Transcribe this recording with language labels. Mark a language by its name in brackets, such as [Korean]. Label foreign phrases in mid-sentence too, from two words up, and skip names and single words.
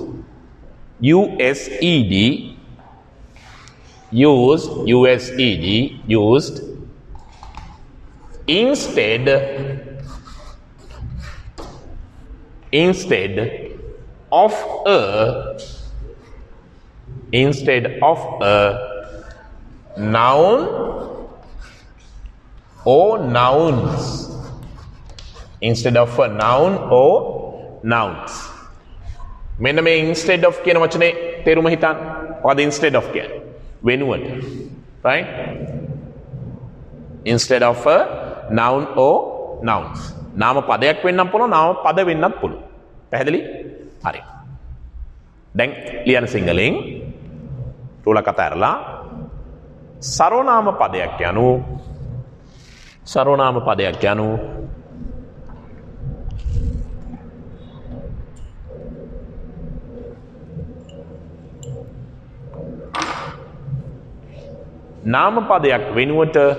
[English] used instead of a noun or nouns. Instead of a noun or nouns. [Sinhala] මෙන්න මේ [English] instead of [Sinhala] කියන වචනේ තේරුම හිතන්න. මොකද [English] instead of [Sinhala] කියන්නේ? වෙනුවට. right? [English] Instead of a noun or nouns. [Sinhala] නාම පදයක් වෙන්නත් පුළුවන් නාම පද වෙන්නත් පුළුවන්. පැහැදිලි? හරි. දැන් ලියන සිංහලෙන් තුල කතා කරලා සර්වනාම පදයක් යනු නාම පදයක් වෙනුවට